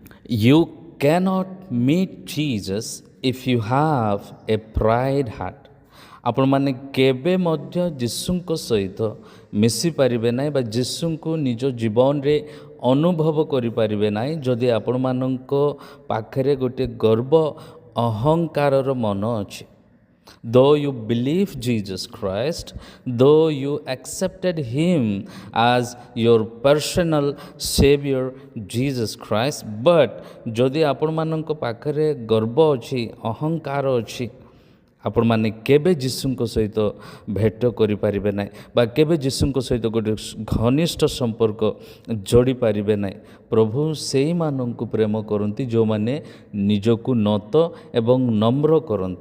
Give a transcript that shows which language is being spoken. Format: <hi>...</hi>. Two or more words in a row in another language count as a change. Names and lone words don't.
<en>You cannot meet Jesus if you have a pride heart.</en> <or>ଆପଣମାନେ କେବେ ମଧ୍ୟ ଯୀଶୁଙ୍କ ସହିତ ମିଶିପାରିବେ ନାହିଁ ବା ଯୀଶୁଙ୍କୁ ନିଜ ଜୀବନରେ ଅନୁଭବ କରିପାରିବେ ନାହିଁ ଯଦି ଆପଣମାନଙ୍କ ପାଖରେ ଗୋଟିଏ ଗର୍ବ ଅହଙ୍କାରର ମନ ଅଛି।</or> <en>Though you believe Jesus Christ, though you accepted Him as your personal Savior Jesus Christ, but</en> <or>ଯଦି ଆପଣମାନଙ୍କ ପାଖରେ ଗର୍ବ ଅଛି ଅହଙ୍କାର ଅଛି ଆପଣମାନେ କେବେ ଯୀଶୁଙ୍କ ସହିତ ଭେଟ କରିପାରିବେ ନାହିଁ ବା କେବେ ଯୀଶୁଙ୍କ ସହିତ ଗୋଟେ ଘନିଷ୍ଠ ସମ୍ପର୍କ ଯୋଡ଼ି ପାରିବେ ନାହିଁ। ପ୍ରଭୁ ସେଇମାନଙ୍କୁ ପ୍ରେମ କରନ୍ତି ଯେଉଁମାନେ ନିଜକୁ ନତ ଏବଂ ନମ୍ର କରନ୍ତି।</or>